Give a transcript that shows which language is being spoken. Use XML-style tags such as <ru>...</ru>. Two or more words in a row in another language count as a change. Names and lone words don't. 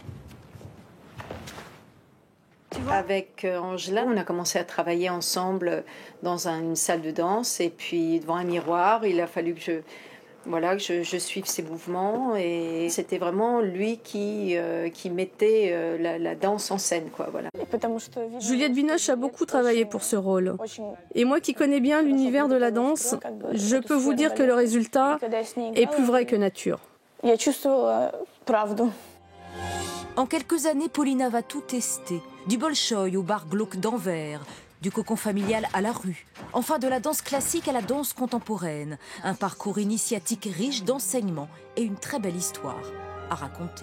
<fr>Avec Angelin, on a commencé à travailler ensemble dans une salle de danse et puis devant un miroir, il a fallu que je suive ses mouvements et c'était vraiment lui qui mettait la danse en scène, quoi, voilà. Juliette Binoche a beaucoup travaillé pour ce rôle. Et moi qui connais bien l'univers de la danse, je peux vous dire que le résultat est plus vrai que nature.</fr> <ru>Я чувствовала правду.</ru> <fr>En quelques années, Paulina va tout tester. Du Bolchoï au bar glauque d'Anvers, du cocon familial à la rue, enfin de la danse classique à la danse contemporaine. Un parcours initiatique riche d'enseignements et une très belle histoire à raconter.</fr>